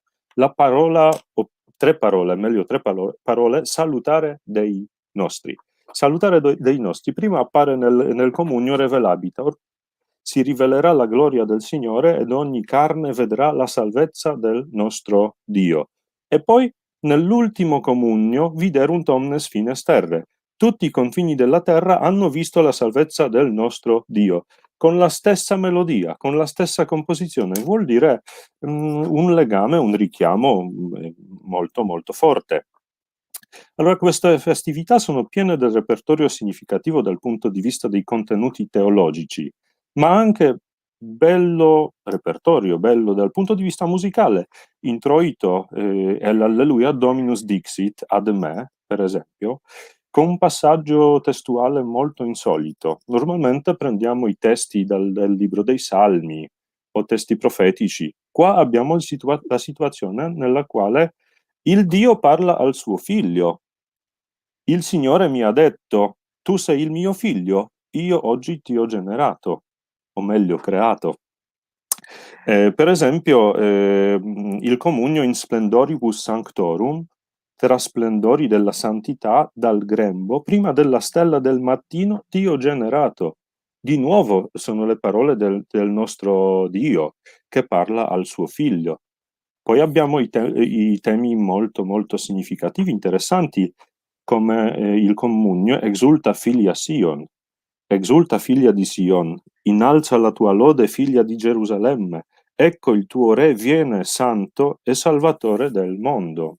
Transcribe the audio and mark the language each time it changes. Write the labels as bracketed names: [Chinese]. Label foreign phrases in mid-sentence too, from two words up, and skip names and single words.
[Italian] La parola, o tre parole, meglio tre parole, [Latin] salutare dei nostri. Salutare dei nostri. [Italian] Prima appare nel comunio revelabitor. Si rivelerà la gloria del Signore ed ogni carne vedrà la salvezza del nostro Dio. E poi nell'ultimo comunio viderunt omnes fines terre. Tutti i confini della terra hanno visto la salvezza del nostro Dio, con la stessa melodia, con la stessa composizione. Vuol dire un legame, un richiamo molto molto forte. Allora, queste festività sono piene del repertorio significativo dal punto di vista dei contenuti teologici, ma anche bello repertorio, bello dal punto di vista musicale. Introito è l'Alleluia Dominus Dixit ad me, per esempio, con un passaggio testuale molto insolito. Normalmente prendiamo i testi dal libro dei Salmi o testi profetici. Qua abbiamo la situazione nella quale il Dio parla al suo figlio. Il Signore mi ha detto, tu sei il mio figlio, io oggi ti ho generato, o meglio creato. Per esempio, il comunio in splendoribus sanctorum, tra splendori della santità, dal grembo, prima della stella del mattino, ti ho generato. Di nuovo sono le parole del nostro Dio che parla al suo figlio. Poi abbiamo i temi molto, molto significativi, interessanti, come il comunio Exulta figlia Sion, exulta figlia di Sion, innalza la tua lode figlia di Gerusalemme, ecco il tuo re viene santo e salvatore del mondo.